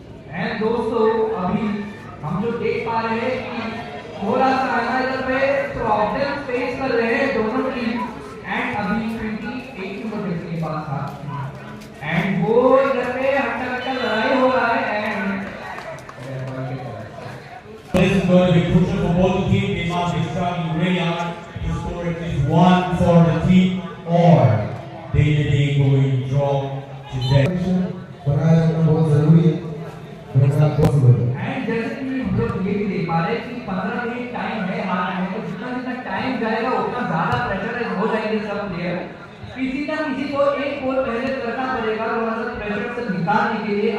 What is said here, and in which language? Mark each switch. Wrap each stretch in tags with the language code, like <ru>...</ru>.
<hi>And दोस्तों अभी हम जो देख पा रहे हैं कि थोड़ा सा इधर पे प्रॉब्लम फेस कर रहे हैं दोनों टीम एंड अभी 28 नंबर के पास था एंड वो इधर पे हट्टा लड़ाई हो रहा है and</hi> <en>This is going to be crucial for both the teams. They must be struggling really hard to score at least one for the team, or they may be going draw today.</en> <hi>बनाए रखना बहुत जरूरी है, बनाना possible है। And जैसे कि हम लोग ये भी देख पा रहे हैं कि 15 मिनट टाइम है हमारे में, तो जितना टाइम जाएगा उतना ज्यादा प्रेशराइज हो जाएंगे सब प्लेयर। किसी ना किसी को एक गोल पहले करना पड़ेगा थोड़ा सा प्रेशर से निकालने के लिए।</hi>